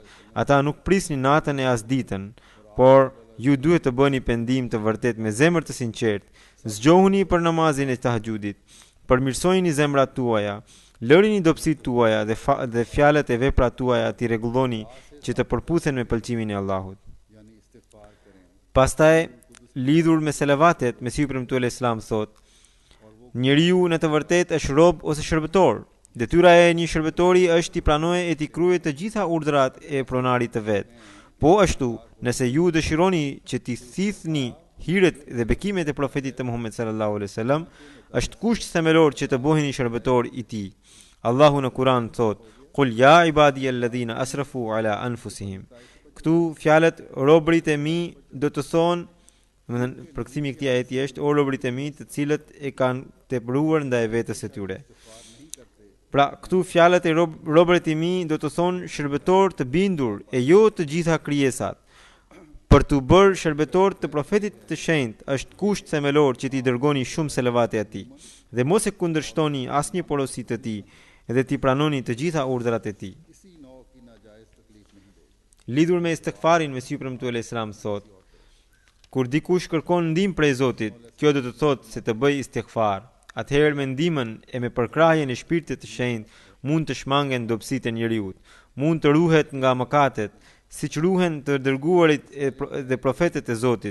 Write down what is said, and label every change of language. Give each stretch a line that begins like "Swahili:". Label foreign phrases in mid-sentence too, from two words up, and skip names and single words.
Albanian: Ata nuk prisnin natën e as ditën, por ju duhet të bëni pendim të vërtet me zemër të sinqertë. Zgjohuni për namazin e tahajjudit. Përmirësojini zemrat tuaja. Lërini dobësitë tuaja dhe fjalët e veprat tuaja ti rregulloni që të përputhen me pëlqimin e Allahut.
Urdu: یعنی استغفار کریں.
Albanian: Pastaj lidhur me selavatet, Mesihu premtuar Islam thot: njeriu në të vërtetë është rob ose shërbëtor. Detyra e një shërbëtori është t'i pranojë e t'i kryejë të gjitha urdhrat e pronarit të vet. Po ashtu, nëse ju dëshironi që t'i thithni hiret dhe bekimet e profetit të Muhammed
Arabic: صلى الله عليه وسلم,
Albanian: është kusht themelor që të bëheni shërbëtor i tij. Allahu në Kur'an thot:
Arabic: "قل يا عبادي الذين أسرفوا على أنفسهم."
Albanian: Këtu fjalët robërit e mi do të thonë, përkthimi i këtij ajeti është: "O robërit e mi, të cilët e kanë tepruar ndaj vetes së tyre." Pra, këtu fjalët e robërit e mi do të thonë shërbëtor të bindur e jo të gjitha krijesat. Për të bërë shërbëtor të profetit të shenjtë është kusht themelor që t'i dërgoni shumë selavate atij dhe mos e kundërshtoni asnjë porosi të tij dhe t'i pranoni të gjitha urdhrat e tij.
Urdu: کسی نوع کی ناجائز تکلیف نہیں دے گی.
Albanian: Lidhur me istikfarin, Mesihu premtuar Islam thot: kur dikush kërkon ndihmë prej Zotit, kjo do të thotë se të bëj istikfar. Atëherë me ndihmën e me përkrahjen e shpirtit të shenjtë mund të shmangen dobësitë e njeriut, mund të ruhet nga mëkatet, siç ruhen të dërguarit dhe profetët e Zotit.